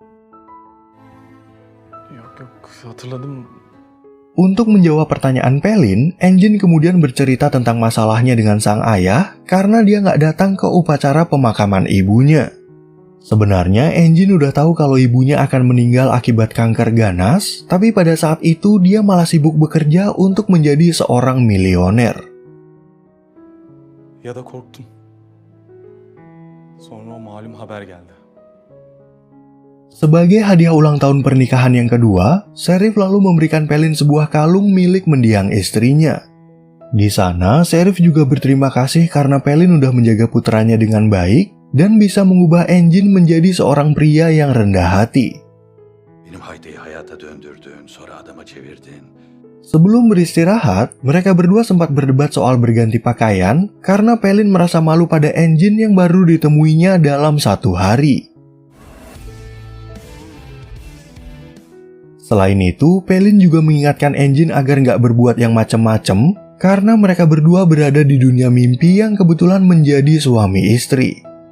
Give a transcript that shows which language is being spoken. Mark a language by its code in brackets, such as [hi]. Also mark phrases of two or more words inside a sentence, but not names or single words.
[tr] Yok hatırladım. [id] Untuk menjawab pertanyaan Pelin, Engin kemudian bercerita tentang masalahnya dengan sang ayah karena dia nggak datang ke upacara pemakaman ibunya. Sebenarnya Engin udah tahu kalau ibunya akan meninggal akibat kanker ganas, tapi pada saat itu dia malah sibuk bekerja untuk menjadi seorang milioner. [tr] Ya da korktum. Sonra o malum haber geldi. [id] Sebagai hadiah ulang tahun pernikahan yang kedua, Sherif lalu memberikan Pelin sebuah kalung milik mendiang istrinya. Di sana, Sherif juga berterima kasih karena Pelin udah menjaga putranya dengan baik dan bisa mengubah Engin menjadi seorang pria yang rendah hati. [tr] Benim Haydi'yi hayata döndürdün, sonra adama çevirdin. [id] Sebelum beristirahat, mereka berdua sempat berdebat soal berganti pakaian karena Pelin merasa malu pada Engin yang baru ditemuinya dalam 1 hari. Selain itu, Pelin juga mengingatkan Engin agar nggak berbuat yang macem-macem karena mereka berdua berada di dunia mimpi yang kebetulan menjadi suami istri.